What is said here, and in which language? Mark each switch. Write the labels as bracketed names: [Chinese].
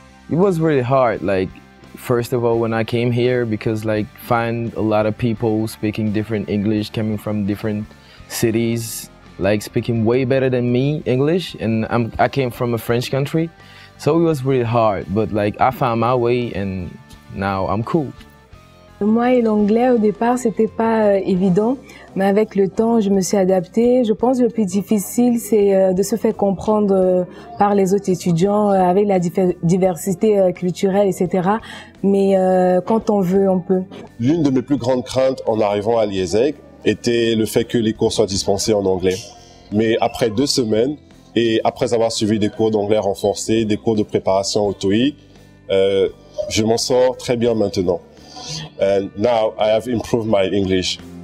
[English] It was really hard, like, first of all, when I came here, because like, find a lot of people speaking different English, coming from different cities, like speaking way better than me English, and I came from a French country, so it was really hard, but like, I found my way and now I'm cool. [French] Moi et l'anglais, au départ, c'était pas évident, mais avec le temps, je me suis adaptée. Je pense que le plus difficile, c'est de se faire comprendre par les autres étudiants, avec la diversité culturelle, etc. Mais quand on veut, on peut. L'une de mes plus grandes craintes en arrivant à l'IESEG était le fait que les cours soient dispensés en anglais. Mais après 2 semaines, et après avoir suivi des cours d'anglais renforcés, des cours de préparation au TOEIC, je m'en sors très bien maintenant. [English] And now I have improved my English.